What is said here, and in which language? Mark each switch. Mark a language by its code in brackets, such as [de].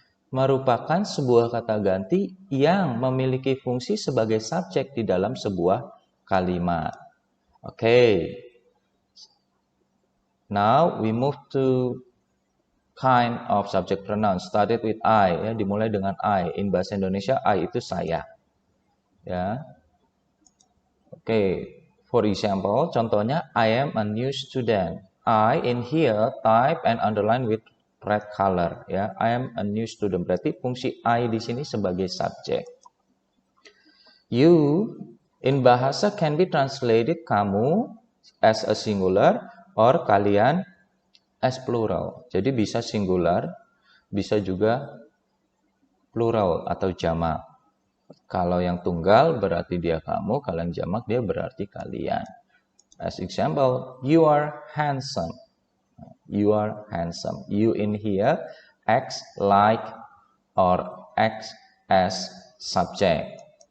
[id] Merupakan sebuah kata ganti yang memiliki fungsi sebagai subjek di dalam sebuah kalimat. Okay. [en] Now we move to kind of subject pronoun. Started with I, ya, [id] dimulai dengan I. [en] In bahasa Indonesia, I [id] itu saya. [en] Ya. Okay. For example, [id] contohnya, [en] I am a new student. I in here type and underline with red color. [id] Ya, [en] I am a new student. [id] Berarti fungsi I di sini sebagai subjek. [en] You in bahasa can be translated kamu as a singular or kalian as plural. [id] Jadi bisa singular, bisa juga plural atau jamak. Kalau yang tunggal berarti dia kamu, kalau yang jamak dia berarti kalian. [en] As example, you are handsome. You are handsome. You in here acts like or acts as subject.